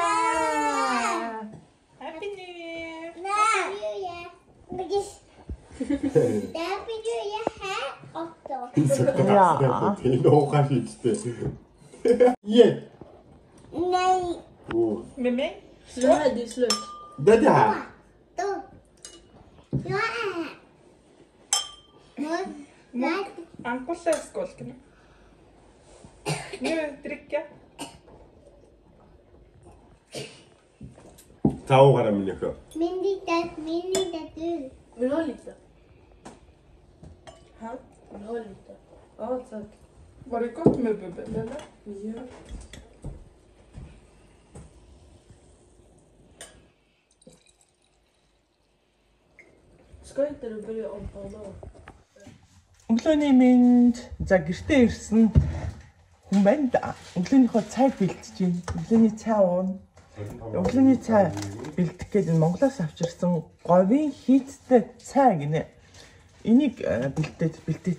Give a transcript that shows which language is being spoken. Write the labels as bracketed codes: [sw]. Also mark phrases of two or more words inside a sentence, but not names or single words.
[en] Happy New Year! [sv] Ja. Det är nog lite. Yeah. Nej. Oh. Med mig? Slöt, det är slut. Det där. [mn] Анхуулаа скол гэнэ. [sv] Nu dricka. Tauhara minäkö? Vill du ha lite? Ha? Vill du ha lite? Ja, tack. Var det gott med bubbel eller? Ja. Ska inte du börja omtala? [mn] Өглөөний минь за гэртээ ирсэн хүн байна да. Өглөөнийхөө цайг бэлтэж байна. Өглөөний цай уун. Өглөөний цай бэлтэх гээд энэ Монголоос авчирсан говийн хийцтэй цай гинэ. Энийг бэлдээдэг.